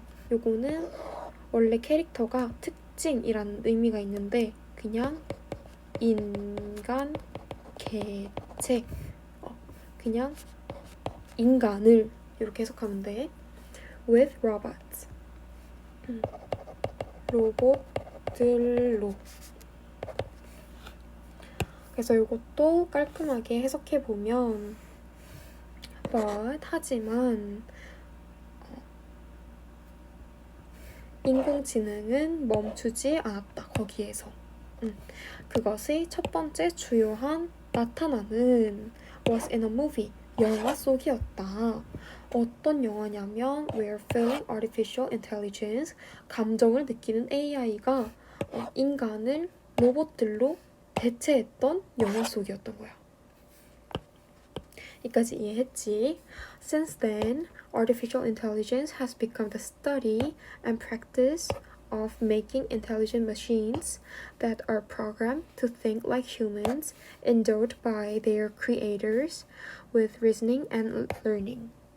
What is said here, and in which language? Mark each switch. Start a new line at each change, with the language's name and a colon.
Korean: 요거는 원래 캐릭터가 특징이라는 의미가 있는데 그냥 인간, 개체, 그냥 인간을 이렇게 해석하면 돼.
English: with robots,
Korean: 로봇들로. 그래서 이것도 깔끔하게 해석해보면 but, 하지만 인공지능은 멈추지 않았다. 거기에서 그것의 첫 번째 주요한 나타나는
English: was in a movie,
Korean: 영화 속이었다. 어떤 영화냐면
English: We're feeling artificial intelligence,
Korean: 감정을 느끼는 AI가 인간을 로봇들로 대체했던 영화 속이었던 거야. 여기까지 이해했지?
English: Since then, artificial intelligence has become the study and practice of making intelligent machines that are programmed to think like humans, endowed by their creators with reasoning and learning.